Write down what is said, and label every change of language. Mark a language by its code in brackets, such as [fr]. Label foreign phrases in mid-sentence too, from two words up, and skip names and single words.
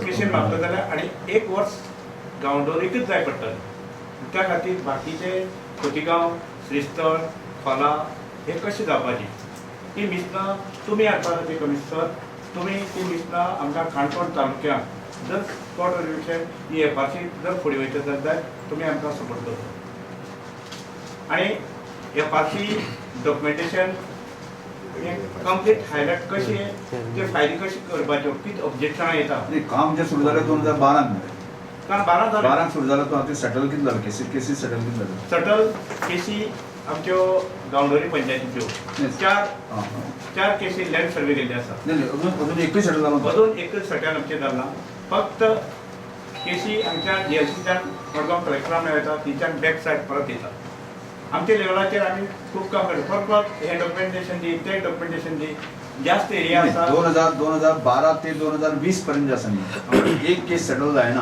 [kok] केशीन मापता जाल्यार आनी 1 वर्स गांवडोर एकच जाय पडटलें त्या खातीर बाकीचे खोतीगांव श्रीस्थळ खोला हे कशें जावपाची ती मिसनां तुमी हाडपा खातीर कमिशनर तुमी ती मिसनां आमकां काणकोण तालुक्याक जर [en] spot verification [kok] ही एफआरसी जर फुडें वयता जाल्यार तुमी आमकां सपोर्ट करता आनी [en] FRC documentation complete highlight [kok] कशी ते फायली कशी करपाच्यो कितें ऑब्जेक्शनां येता [mr] नाही, काम जे सुरू झालं 2012 मध्ये [kok] कारण 12 जालें [mr] 12 सुरू झालं तो सेटल किती झालं केसी सेटल किती झालं [kok] सटल केसी आमच्यो गांवडोरी पंचायतीच्यो [en] Yes. [kok] चार केसी [en] land survey [kok] केल्ले आसा [mr] नाही अजून एकही सेटल झालं नव्हतं. [kok] अजून एकच सट्यान आमचें जालां फक्त केसी आमच्या डीएलसीच्यान मडगांव कलेक्टरा मेळटा तिच्यान [en] back side [kok] परत येता आमच्या लेवलाचेर आमी खूब काम करता परत हे डॉक्युमेंटेशन दी ते डॉक्युमेंटेशन दी जास्त एरिया आसा 2012 ते 2020 पर्यंत जे आसा न्ही एक केस सेटल जायना